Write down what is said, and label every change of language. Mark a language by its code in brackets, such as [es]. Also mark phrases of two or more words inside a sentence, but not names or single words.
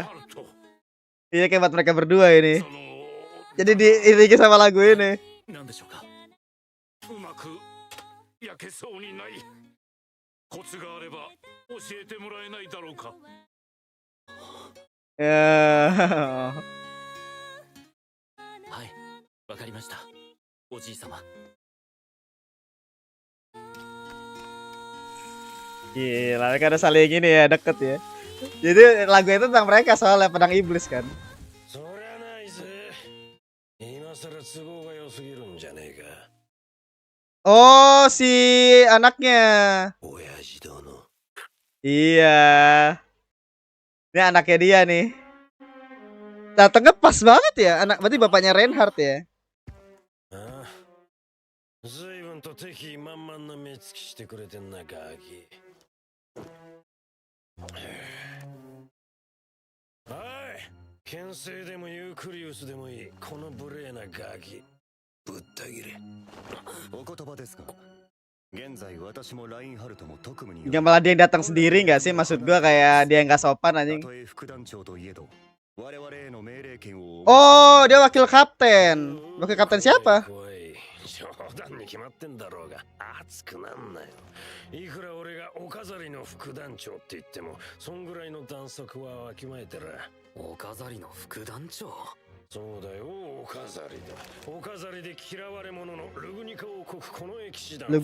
[id] Iya, kayak buat mereka berdua ini. Jadi diiringi sama lagu ini. Ya. [ja] わかりました、おじい様。 [id] Gila, mereka ada saling gini ya, deket ya. Jadi lagu itu tentang mereka soalnya pedang iblis kan. Oh, si anaknya. Iya. Ini anaknya dia nih. Datangnya pas banget ya, anak berarti bapaknya Reinhardt ya. [ja] 随分と敵意満々な目つきしてくれてんなガキ。おい、牽制でもユークリウスでもいい、この無礼なガキぶった切れ。お言葉ですが、現在私もラインハルトも特務に。 [id] Yang malah dia yang datang sendiri nggak sih? Maksud gua kayak dia nggak sopan anjing. Oh, dia wakil kapten. Wakil kapten siapa? [ja] 冗談に決まってんだろうが熱くなんなよ。いくら俺がお飾りの副団長って言ってもそんぐらいの弾足はわきまえてる。お飾りの副団長、 そうだよ、お飾りだ。お飾りで嫌われ者のルグニカ王国この騎士団。